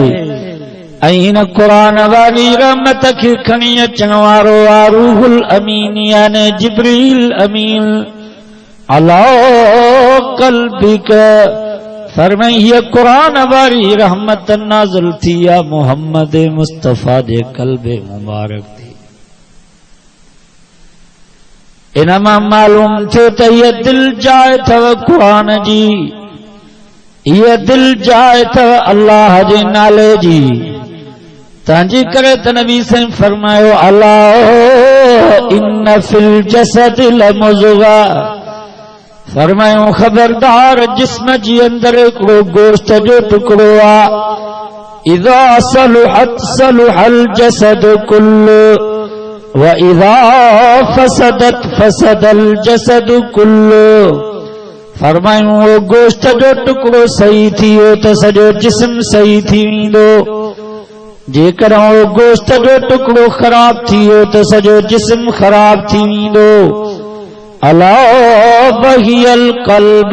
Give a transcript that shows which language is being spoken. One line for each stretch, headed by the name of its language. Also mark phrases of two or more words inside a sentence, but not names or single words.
Sindhi: ऐं हिन कुरान वारी रहमत खे खणी अचण वारो आ रूहुल अमीन याने जिब्रील अमीन
Arabic: على قلبك.
Sindhi: फरमाई ये कुरान वारी रहमत नाज़िल थी आ मोहम्मद मुस्तफ़ा जे क़ल्बे मुबारक थी। इनमा मालूम थियो त ये दिल जाए थव कुरान जी, ये दिल जाए थव अल्लाह जे नाले जी। तंहिंजे करे त नबी से फरमायो
Arabic: ألا إن في الجسد لمضغة.
Sindhi: फरमायो खबरदार जिस्म जी अंदर हिकिड़ो गोश्त जो टुकड़ो आ।
Arabic: إذا صلحت صلح الجسد كله وإذا فسدت فسد الجسد كله.
Sindhi: फरमायूं वो गोश्त जो टुकड़ो सही थियो त सॼो जिस्म सही थी वेंदो। जेकर वो गोश्त जो टुकड़ो ख़राब थियो त सॼो जिस्म ख़राब थी वेंदो।
Arabic: ألا وهي القلب.